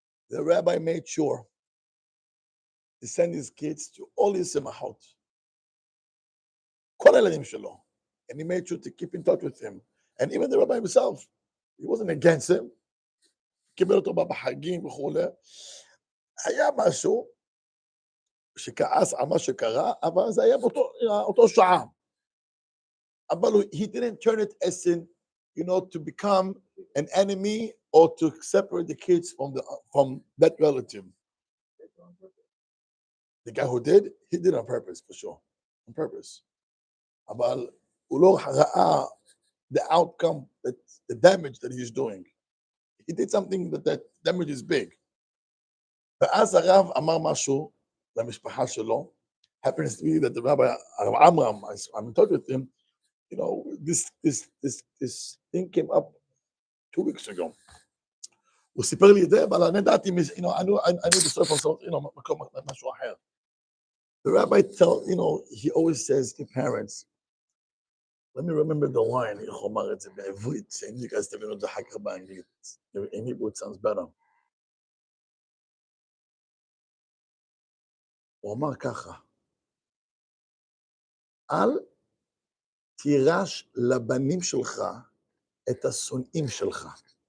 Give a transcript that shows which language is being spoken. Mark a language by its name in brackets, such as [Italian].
[English] The rabbi made sure to send his kids to all his semachot. And he made sure to keep in touch with him. And even the rabbi himself, he wasn't against him. [Hebrew] קיבל אותו בחגים וכולי. היה משהו שכעס על מה שקרה, אבל זה היה באותו שעה. [English] אבל he didn't turn it as in, to become an enemy or to separate the kids from that relative. The guy who did, he did on purpose, for sure. On purpose. [Hebrew] אבל הוא לא ראה [English] the outcome, the damage that he's doing. He did something that damage is big. [Hebrew] ואז הרב אמר משהו למשפחה שלו. [English] Happens to be that the rabbi, Amram, I'm in touch with him. This thing came up 2 weeks ago. [Hebrew] הוא סיפר לי את זה, אבל אני ידעתי, [English] I knew the story from [Hebrew] מקום משהו אחר. [English] The rabbi he always says to parents, let me remember the line, [Hebrew] איך הוא אמר את זה בעברית, [English] שאם you guys [Hebrew] תבינו את זה אחר כך באנגלית. [English] In Hebrew it sounds better. [Hebrew] הוא אמר ככה, אל תירש לבנים שלך את השונאים שלך.